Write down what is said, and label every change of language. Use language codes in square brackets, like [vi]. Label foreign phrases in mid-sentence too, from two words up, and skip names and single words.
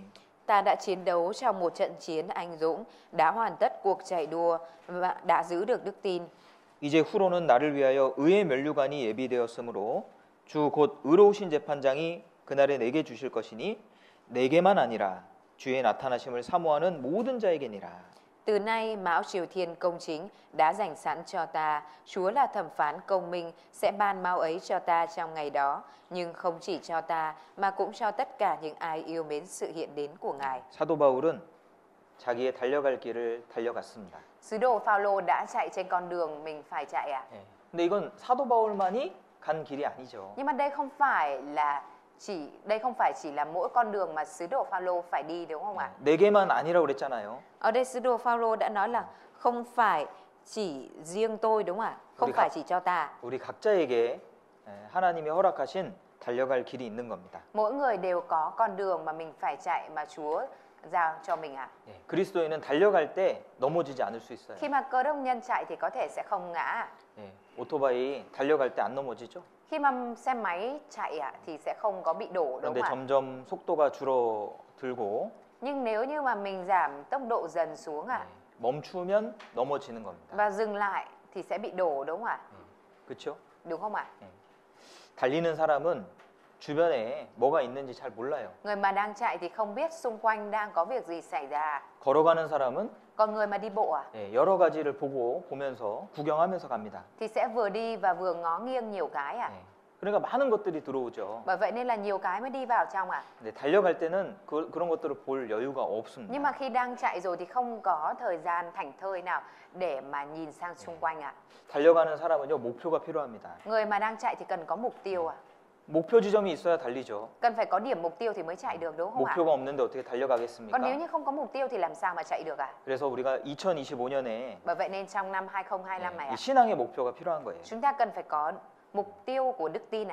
[vi] Ta đã chiến đấu trong một trận chiến anh dũng, đã hoàn tất cuộc chạy đua và đã giữ được đức tin. [ko] 이제 후로는 나를 위하여 의의 면류관이 예비되었으므로 주 곧 의로우신 재판장이 그날에 내게 주실 것이니 내게만 아니라 주의 나타나심을 사모하는 모든 자에게니라. [vi] Từ nay mão triều thiên công chính đã dành sẵn cho ta, Chúa là thẩm phán công minh sẽ ban mão ấy cho ta trong ngày đó, nhưng không chỉ cho ta mà cũng cho tất cả những ai yêu mến sự hiện đến của Ngài. [ko] 사도 바울은 자기의 달려갈 길을 달려갔습니다. [vi] Sứ đồ Phaolô đã chạy trên con đường mình phải chạy [ko] 근데 이건 사도 바울만이 간 길이 아니죠. [vi] Nhưng mà đây không phải chỉ là mỗi con đường mà sứ đồ Phaolô phải đi đúng không ạ? [ko] 내게만 아니라고 그랬잖아요. [vi] Ở đây sứ đồ Phaolô đã nói là không phải chỉ riêng tôi đúng không ạ? Không phải chỉ cho ta. [ko] 우리 각자에게 하나님이 허락하신 달려갈 길이 있는 겁니다. [vi] Mỗi người đều có con đường mà mình phải chạy mà Chúa giao cho mình [ko] 그리스도인은 달려갈 때 넘어지지 않을 수 있어요. [vi] Khi mà Cơ đốc nhân chạy thì có thể sẽ không ngã. [ko] 오토바이 달려갈 때 안 넘어지죠? [vi] Khi mà xe máy chạy thì sẽ không có bị đổ đúng [ko] 그런데 [vi] không ạ? [ko] 점점 속도가 줄어들고 [vi] Nhưng nếu như mà mình giảm tốc độ dần xuống [ko] 멈추면 넘어지는 겁니다. [vi] và dừng lại thì sẽ bị đổ đúng không ạ? [ko] 그렇죠? [vi] Đúng không ạ? [ko] 달리는 사람은 주변에 뭐가 있는지 잘 몰라요. [vi] Người mà đang chạy thì không biết xung quanh đang có việc gì xảy ra. [ko] 걸어가는 사람은 [vi] Còn người mà đi bộ [ko] 여러 가지를 보면서 구경하면서 갑니다. [vi] thì sẽ vừa đi và vừa ngó nghiêng nhiều cái [ko] 그러니까 많은 것들이 들어오죠. [vi] Bởi vậy nên là nhiều cái mới đi vào trong [ko] 근데 달려갈 때는 그런 것들을 볼 여유가 없습니다. [vi] Nhưng mà khi đang chạy rồi thì không có thời gian thảnh thơi nào để mà nhìn sang xung quanh [ko] 달려가는 사람은요, 목표가 필요합니다. [vi] Người mà đang chạy thì cần có mục tiêu [ko] 목표 지점이 있어야 달리죠. [vi] Cần phải có điểm mục tiêu thì mới chạy được đúng không ạ? [ko] 목표가 없는데 어떻게 달려가겠습니까? [vi] Còn nếu như không có mục tiêu thì làm sao mà chạy được [ko] 그래서 우리가 2025년에 [vi] Bởi vậy nên trong năm 2025 này [ko] 이 신앙의 목표가 필요한 거예요. [vi] chúng ta cần phải có mục tiêu của đức tin